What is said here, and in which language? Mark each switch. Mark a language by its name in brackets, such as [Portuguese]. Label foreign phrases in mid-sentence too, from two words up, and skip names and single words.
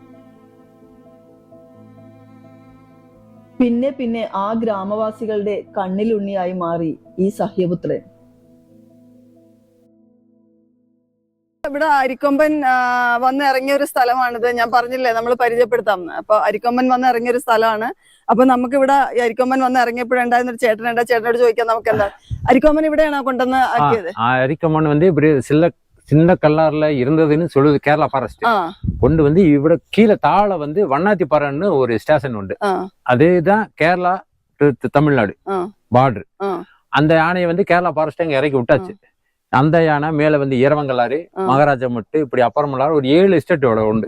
[Malayalam] പിന്നെ പിന്നെ ആ ഗ്രാമവാസികളുടെ കണ്ണിലുണ്ണിയായി മാറി ഈ സഹ്യപുത്രൻ. ഇവിടെ അരിക്കൊമ്പൻ വന്ന് ഇറങ്ങിയ ഒരു സ്ഥലമാണിത്. ഞാൻ പറഞ്ഞില്ലേ നമ്മൾ പരിചയപ്പെടുത്താം. അപ്പൊ അരിക്കൊമ്പൻ വന്ന് ഇറങ്ങിയ ഒരു സ്ഥലമാണ്. അപ്പൊ നമുക്ക് ഇവിടെ അരിക്കൊമ്പൻ വന്ന് ഇറങ്ങിയപ്പോഴുണ്ടായിരുന്ന ഒരു ചേട്ടനുണ്ട്. ചേട്ടനോട് ചോദിക്കാം നമുക്ക് എന്താ അരിക്കൊമ്പൻ ഇവിടെയാണോ കൊണ്ടുവന്ന് ആക്കിയത്? [Tamil] அரிக்கம்பன் வந்து இப்படி சின்ன கல்லாறுல இருந்ததுன்னு சொல்லுது [English] Kerala forest. [Tamil] கொண்டு வந்து இவட கீழே தாழ வந்து வண்ணாத்திப்பாறைன்னு ஒரு ஸ்டேஷன் உண்டு. அதேதான் கேரளா தமிழ்நாடு பார்டர். அந்த யானையை வந்து [English] Kerala forest [Tamil] அங்க இறக்கி விட்டாச்சு. அந்த யானை மேல வந்து இரவங்கலாறு, மகாராஜா மட்டு, இப்படி அப்புறமல்லாறு ஒரு 7 எஸ்டேட்டோட உண்டு.